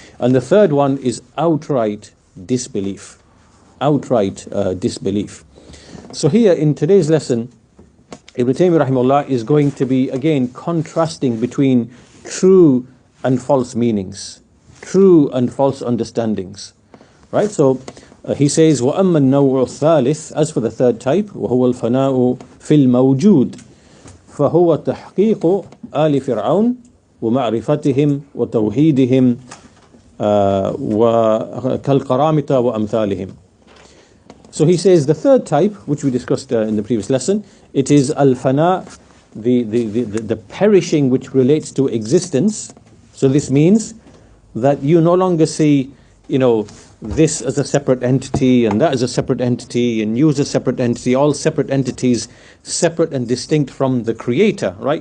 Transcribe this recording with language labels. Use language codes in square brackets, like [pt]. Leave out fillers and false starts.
[en] And the third one is outright disbelief. Outright disbelief. So here in today's lesson, Ibn Taymiyyah rahimahullah is going to be again contrasting between true and false meanings, true and false understandings. Right, so he says, [ar] وَأَمَّا النَّوْعُ الثَّالِث, [en] as for the third type, [ar] وَهُوَ الْفَنَاءُ فِي الْمَوْجُودِ فَهُوَ تَحْقِيقُ آلِ فِرْعَوْنَ وَمَعْرِفَتِهِمْ وَتَوْحِيدِهِمْ وَكَالْقَرَامِطَ وَأَمْثَالِهِمْ. [en] So he says the third type, which we discussed in the previous lesson, it is al-fana, the perishing which relates to existence. So this means that you no longer see this as a separate entity, and that as a separate entity, and you as a separate entity, all separate entities, separate and distinct from the Creator, right?